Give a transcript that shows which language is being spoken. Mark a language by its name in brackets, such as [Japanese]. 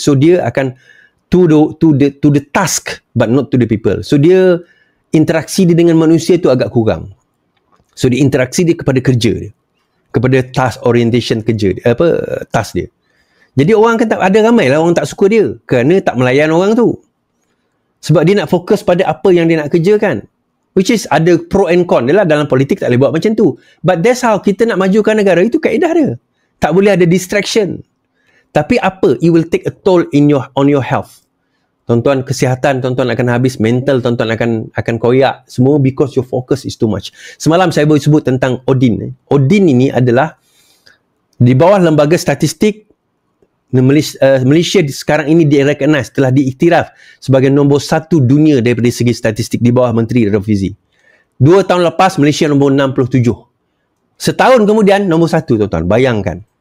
[English] So dia akan to the task but not to the people. [Malay] So dia interaksi dia dengan manusia tu agak kurang. So dia interaksi dia kepada kerja dia, kepada [English] task orientation [Malay] kerja dia, task dia. Jadi orang kan ada ramai lah orang tak suka dia kerana tak melayan orang tu. Sebab dia nak fokus pada apa yang dia nak kerjakan. [English] Which is [Malay] ada [English] pro and con [Malay] dia lah. Dalam politik tak boleh buat macam tu. [English] But that's how [Malay] kita nak majukan negara. Itu kaedah dia. Tak boleh ada distraction. Tapi apa? [English] It will take a toll on your health. [Malay] Tuan-tuan, kesihatan tuan-tuan akan habis. Mental tuan-tuan akan koyak. Semua [English] because your focus is too much. [Malay] Semalam saya boleh sebut tentang Odin. Odin ini adalah di bawah lembaga statistik Malaysia sekarang ini di-recognize, telah diiktiraf sebagai nombor 1 dunia daripada segi statistik di bawah Menteri Rafizi. 2 tahun lepas Malaysia nombor 67. Setahun kemudian nombor 1 tuan-tuan. Bayangkan.